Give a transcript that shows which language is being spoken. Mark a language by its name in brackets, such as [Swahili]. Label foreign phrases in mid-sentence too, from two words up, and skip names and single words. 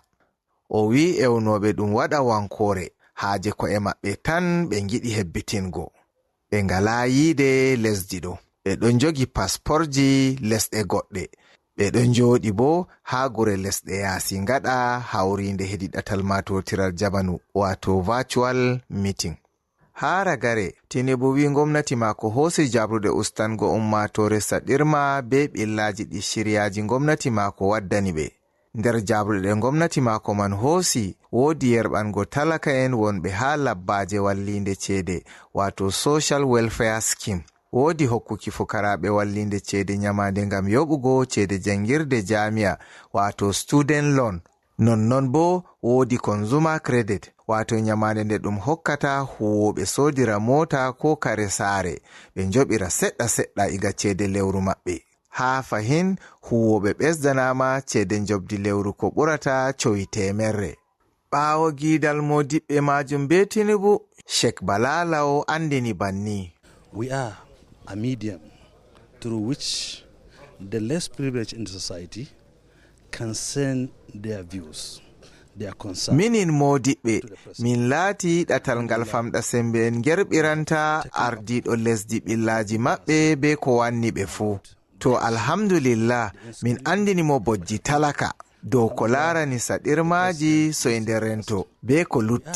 [Fula] O wi ewnoɓe ɗum waɗa wankore haaje ko'e maɓɓe tan ɓe giɗi hebbitingo ɓe ngala yiide lesdi ɗo. Ɓe ɗon jogi pasporji lesɗe goɗɗe ɓe ɗon jooɗi bo ha gure lesɗe yaasi ngaɗa hawrinde hedi ɗatal matotiral jamanu wato [English] virtual meeting. [Fula] Ha ragare Tinubu wi gomnati mako hosi jabrude ustango ummatore saɗirma be ɓillaji ɗi shiryaji gomnati mako waddani ɓe. Nder jabrude gomnati mako man hosi wodi yerɓango talaka en wonɓe ha labbaje wallinde ceede wato [English] social welfare scheme. [Fula] Wodi hokkuki fukaraɓe wallinde ceede nyamande ngam yoɓugo ceede jangirde jami'a wato [English] student loan. [Fula] Non bo wodi [English] consumer credit [Fula] wato nyamande nde ɗum hokkata huwoɓe sodira mota ko kare saare ɓe joɓira seɗɗa iga ceede lewru maɓɓe. Ha fahin huwoɓe ɓesdanama ceede jobdi lewru ko ɓurata cowi temerre. Ɓawo gidal modiɓɓe majum be Tinubu, Sheikh Balalau andini banni. [English] We are a medium through which the less privileged in the society can send their views, their concerns. [Fula] Minin modiɓɓe min laati ɗatal ngal famɗa sembe en gerɓiranta ardiɗo lesdi ɓillaji maɓɓe be ko wanni ɓe fuu. to alhamdulillah min andini mo bojji talaka dow ko larani saɗirmaji soyde rento be ko lutti.